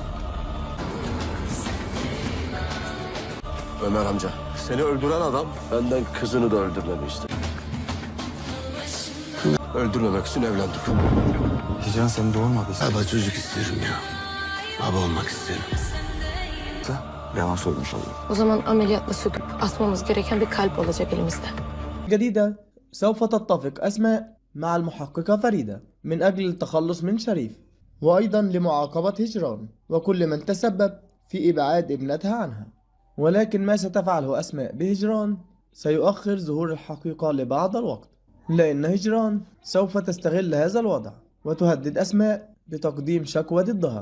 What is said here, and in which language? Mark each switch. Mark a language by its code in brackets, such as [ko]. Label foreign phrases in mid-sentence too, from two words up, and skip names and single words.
[tr] Ömer amca, seni öldüren adam benden kızını da öldürmemi istedi. Öldürmemek için evlendik. Hicran seni doğurmadıysa Baba çocuk istiyorum ya. Baba olmak istiyorum. yalan söylemiş olur. O zaman ameliyatla söküp asmamız gereken bir kalp olacak elimizde. [ar] جديدة سوف تتفق أسماء مع المحققة فريدة من أجل التخلص من شريف وأيضا لمعاقبة هجران وكل من تسبب في إبعاد ابنتها عنها. ولكن ما ستفعله أسماء بهجران سيؤخر ظهور الحقيقة لبعض الوقت، لأن هجران سوف تستغل هذا الوضع وتهدد أسماء بتقديم شكوى ضدها.